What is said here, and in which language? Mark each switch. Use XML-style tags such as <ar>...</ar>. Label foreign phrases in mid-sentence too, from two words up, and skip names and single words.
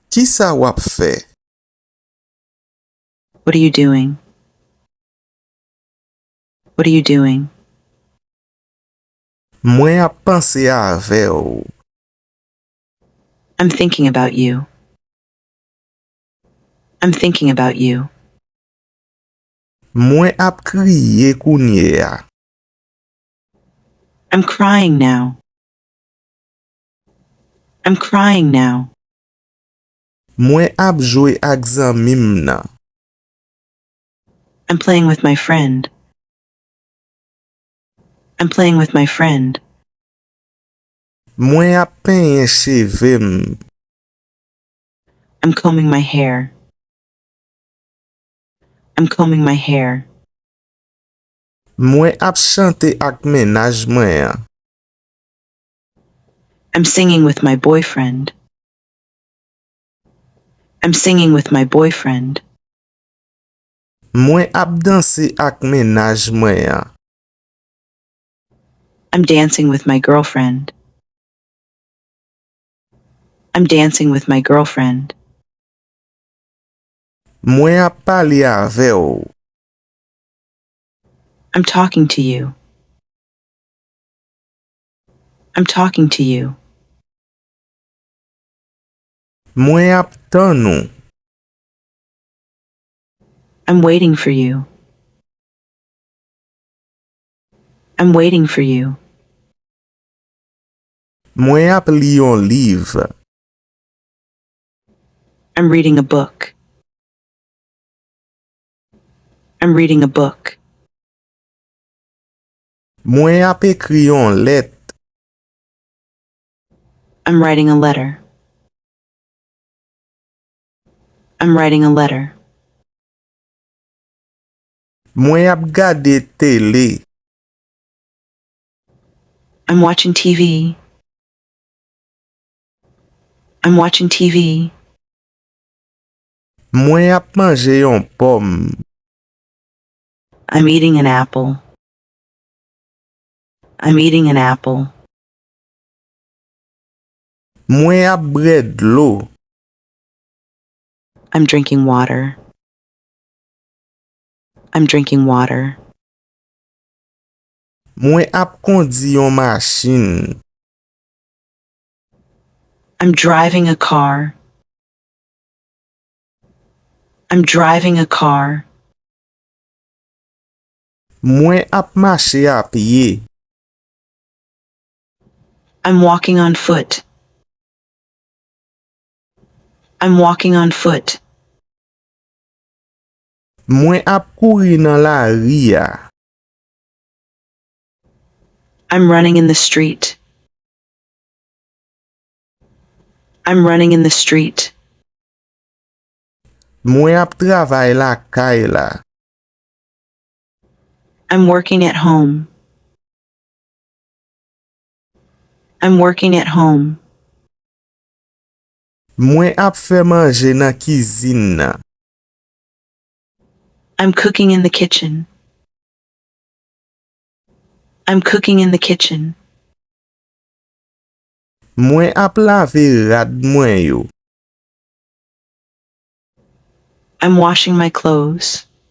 <ht>Ki sa wap fè?</ht> <en>What are you doing? What are you doing?</en> <ht>Mwen ap panse avè ou.</ht> <en>I'm thinking about you. I'm thinking about you.</en> <ht>Mwen ap kriye kounye ya.</ht> <en>I'm crying now. I'm crying now.</en> <ht>Mwen ap jwe ak zanmim nan.</ht> <en>I'm playing with my friend. I'm playing with my friend.</en> <ht>Mwen ap penye chevem.</ht> <en>I'm combing my hair. I'm combing my hair.</en> <ht>Mwen ap chante ak menaj mwen ya.</ht> <en>I'm singing with my boyfriend. I'm singing with my boyfriend.</en> <ht>Mwen ap danse ak menaj mwen ya.</ht> <en>I'm dancing with my girlfriend. I'm dancing with my girlfriend.</en> <ht>Mwen ap pale avè ou.</ht> <en>I'm talking to you. I'm talking to you.</en> <ht>Mwen ap tan nou.</ht> <en>I'm waiting for you. I'm waiting for you.</en> <ht>Mwen ap li yon liv.</ht> <en>I'm reading a book. I'm reading a book.</en> <ht>Mwen ap ekri yon let.</ht> <en>I'm writing a letter. I'm writing a letter.</en> <ht>Mwen ap gade tele.</ht> <en>I'm watching TV. I'm watching TV.</en> <ht>Mwen ap manje yon pom.</ht> <en>I'm eating an apple. I'm eating an apple.</en> <ht>Mwen ap bred lo.</ht> <en>I'm drinking water. I'm drinking water.</en> <ht>Mwen ap kondi yon mashin.</ht> <en>I'm driving a car. I'm driving a car.</en> <ht>Mwen ap mache a piye.</ht> <en>I'm walking on foot. I'm walking on foot.</en> <ht>Mwen ap kouri nan la ria.</ht> <en>I'm running in the street. I'm running in the street.</en> <ht>Mwen ap travay la kay la.</ht> <en>I'm working at home. I'm working at home.</en> <ht>Mwen ap fè manje nan kizin nan.</ht> <en>I'm cooking in the kitchen. I'm cooking in the kitchen.</en> <ht>Mwen ap lave rad mwen yo.</ht> <en>I'm washing my clothes.</en>